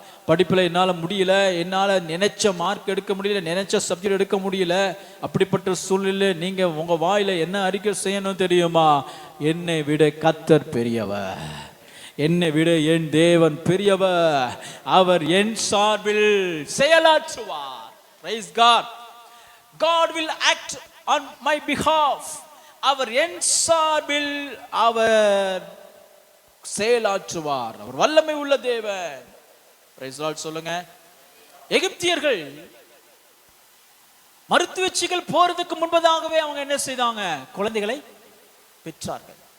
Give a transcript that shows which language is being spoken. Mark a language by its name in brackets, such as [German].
[Tamil] படிப்புல என்னால முடியல, என்னால நினைச்ச மார்க் எடுக்க முடியல, நினைச்ச சப்ஜெக்ட் எடுக்க முடியல, அப்படிப்பட்ட சூழ்நிலை நீங்க உங்க வாயில என்ன அறிக்கை செய்யணும் தெரியுமா? என்னை விட கர்த்தர் பெரியவர், என்னை விட என் தேவன் பெரியவர், அவர் என் சார்பில் செயலாற்றுவார். [English] Praise God. God will act on my behalf. [Tamil] அவர் என் சார்பில் அவர் செயலாற்றுவார். அவர் வல்லமை உள்ள தேவன். [English] Praise God [Tamil] சொல்லுங்க. எகிப்தியர்கள் மருத்துவச்சிகள் போறதுக்கு முன்பதாகவே அவங்க என்ன செய்தாங்க? குழந்தைகளை பெற்றார்கள்.